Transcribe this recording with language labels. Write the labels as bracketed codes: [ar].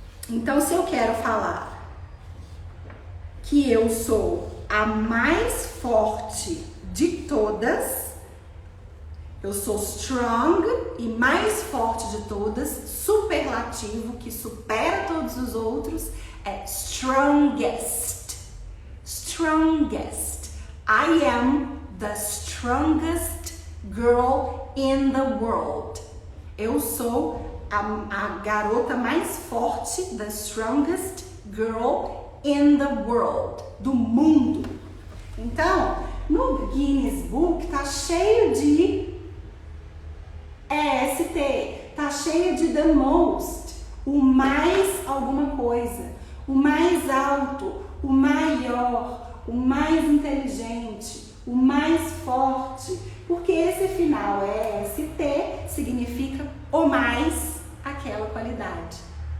[pt] Então, se eu quero falar que eu sou a mais forte de todas, eu sou strong e mais forte de todas, superlativo, que supera todos os outros, é strongest. [en] Strongest. I am the strongest girl in the world. [pt] Eu sou a garota mais forte, [en] the strongest girl in the world, [pt] do mundo. Então, no Guinness Book tá cheio de EST, tá cheio de the most, o mais alguma coisa, o mais alto, o maior, o mais inteligente, o mais forte, porque esse final EST significa o mais, aquela qualidade.